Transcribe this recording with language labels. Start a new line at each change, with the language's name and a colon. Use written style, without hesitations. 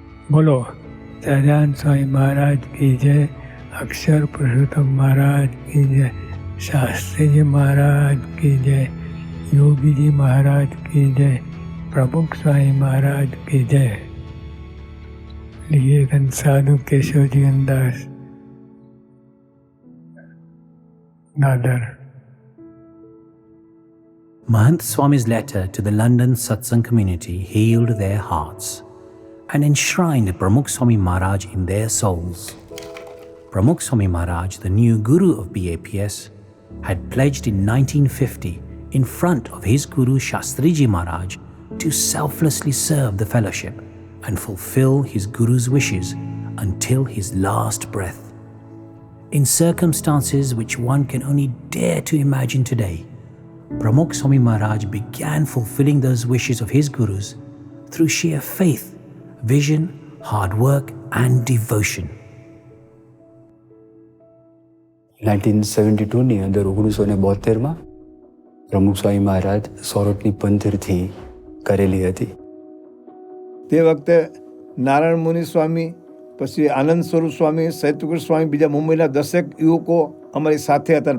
Gujarati: બોલો સહજાનંદ સ્વામી મહારાજ કી જય, અક્ષર પુરુષોત્તમ મહારાજ કી જય, શાસ્ત્રીજી મહારાજ કી જય, યોગીજી મહારાજ કી જય,
Hindi: प्रमुख स्वामी महाराज की जय. लिए धन साधु केशव जीवन दास Dadar.
English: Mahant Swami's letter to the London Satsang community healed their hearts and enshrined Pramukh Swami Maharaj in their souls. Pramukh Swami Maharaj, the new guru of BAPS, had pledged in 1950 in front of his guru Shastriji Maharaj to selflessly serve the fellowship and fulfill his guru's wishes until his last breath. In circumstances which one can only dare to imagine today, Pramukh Swami Maharaj began fulfilling those wishes of his gurus through sheer faith, vision, hard work and devotion.
Gujarati: 1972ની અંદર 1972માં પ્રમુખ સ્વામી મહારાજ સોરઠની પંથરથી કરેલી હતી. તે વખતે નારાયણ મુનિ સ્વામી, પછી આનંદ સ્વરૂપ સ્વામી, સૈતુકૃષ્ણ સ્વામી, બીજા મુંબઈના 10 યુવકો અમારી સાથે હતા.